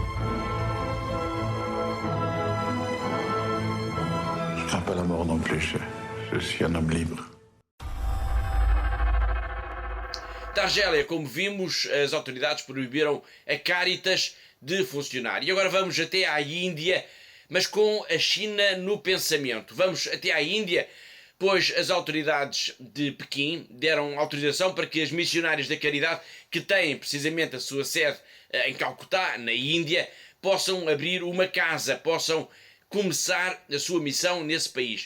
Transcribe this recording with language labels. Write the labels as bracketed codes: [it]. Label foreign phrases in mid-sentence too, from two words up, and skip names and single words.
[fr] Je crains pas la mort non plus. Je suis un homme libre. [pt] Da Argélia, como vimos, as autoridades proibiram a Caritas de funcionar. E agora vamos até à Índia, mas com a China no pensamento. Vamos até à Índia, pois as autoridades de Pequim deram autorização para que as missionárias da caridade, que têm precisamente a sua sede em Calcutá, na Índia, possam abrir uma casa, possam começar a sua missão nesse país.